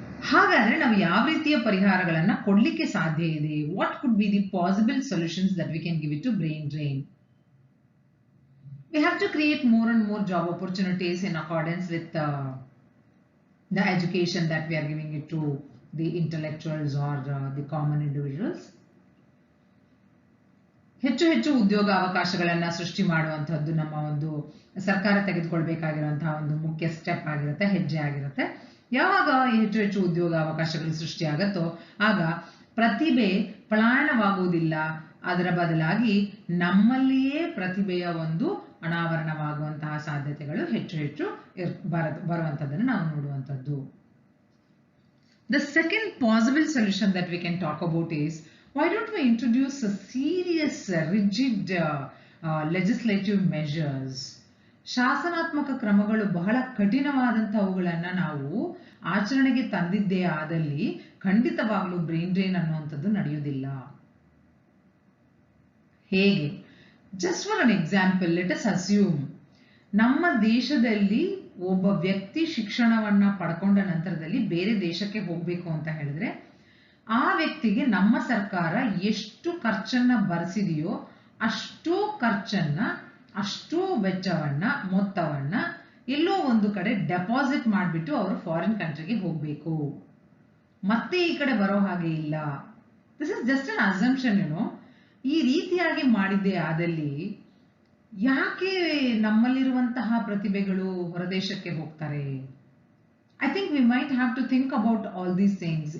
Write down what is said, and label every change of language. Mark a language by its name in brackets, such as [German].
[Kannada] ಹಾಗಾದ್ರೆ ನಾವು ಯಾವ ರೀತಿಯ ಪರಿಹಾರಗಳನ್ನ ಕೊಡ್ಲಿಕ್ಕೆ ಸಾಧ್ಯ ಇದೆ? [English] What could be the possible solutions that we can give it to brain drain? We have to create more and more job opportunities in accordance with the education that we are giving it to the intellectuals or the common individuals. [Kannada] ಹೆಚ್ಚು ಹೆಚ್ಚು ಉದ್ಯೋಗ ಅವಕಾಶಗಳನ್ನ ಸೃಷ್ಟಿ ಮಾಡುವಂತಹದ್ದು ನಮ್ಮ ಒಂದು ಸರ್ಕಾರ ತೆಗೆದುಕೊಳ್ಬೇಕಾಗಿರುವಂತಹ ಒಂದು ಮುಖ್ಯ ಸ್ಟೆಪ್ ಆಗಿರುತ್ತೆ, ಹೆಜ್ಜೆ ಆಗಿರುತ್ತೆ. ಯಾವಾಗ ಹೆಚ್ಚು ಹೆಚ್ಚು ಉದ್ಯೋಗ ಅವಕಾಶಗಳು ಸೃಷ್ಟಿಯಾಗತ್ತೋ ಆಗ ಪ್ರತಿಭೆ ಪಲಾಯನವಾಗುವುದಿಲ್ಲ, ಅದರ ಬದಲಾಗಿ ನಮ್ಮಲ್ಲಿಯೇ ಪ್ರತಿಭೆಯ ಒಂದು ಅನಾವರಣವಾಗುವಂತಹ ಸಾಧ್ಯತೆಗಳು ಹೆಚ್ಚು ಹೆಚ್ಚು ಬರುವಂತದ್ದನ್ನು ನಾವು ನೋಡುವಂತದ್ದು. [English] The second possible solution that we can talk about is, why don't we introduce a serious, rigid legislative measures? [Kannada] ಶಾಸನಾತ್ಮಕ ಕ್ರಮಗಳು ಬಹಳ ಕಠಿಣವಾದಂತಹವುಗಳನ್ನ ನಾವು ಆಚರಣೆಗೆ ತಂದಿದ್ದೇ ಆದಲ್ಲಿ ಖಂಡಿತವಾಗ್ಲೂ ಬ್ರೈನ್ ಡ್ರೈನ್ ಅನ್ನುವಂಥದ್ದು ನಡೆಯುವುದಿಲ್ಲ. ಹೇಗೆ? [English] just for an example, let us assume [Kannada] ನಮ್ಮ ದೇಶದಲ್ಲಿ ಒಬ್ಬ ವ್ಯಕ್ತಿ ಶಿಕ್ಷಣವನ್ನ ಪಡ್ಕೊಂಡ ನಂತರದಲ್ಲಿ ಬೇರೆ ದೇಶಕ್ಕೆ ಹೋಗ್ಬೇಕು ಅಂತ ಹೇಳಿದ್ರೆ ಆ ವ್ಯಕ್ತಿಗೆ ನಮ್ಮ ಸರ್ಕಾರ ಎಷ್ಟು ಖರ್ಚನ್ನ ಭರಿಸಿದೆಯೋ ಅಷ್ಟು ಖರ್ಚನ್ನ, ಅಷ್ಟು ವೆಚ್ಚವನ್ನ, ಮೊತ್ತವನ್ನ ಎಲ್ಲೋ ಒಂದು ಕಡೆ ಡೆಪಾಸಿಟ್ ಮಾಡಿಬಿಟ್ಟು ಅವರು ಫಾರಿನ್ ಕಂಟ್ರಿಗೆ ಹೋಗ್ಬೇಕು. ಮತ್ತೆ ಈ ಕಡೆ ಬರೋ ಹಾಗೆ ಇಲ್ಲ. [English] This is just an assumption. [Kannada] ಈ ರೀತಿಯಾಗಿ ಮಾಡಿದ್ದೇ ಆದಲ್ಲಿ ಯಾಕೆ ನಮ್ಮಲ್ಲಿರುವಂತಹ ಪ್ರತಿಭೆಗಳು ಹೊರದೇಶಕ್ಕೆ ಹೋಗ್ತಾರೆ? [English] I think we might have to think about all these things.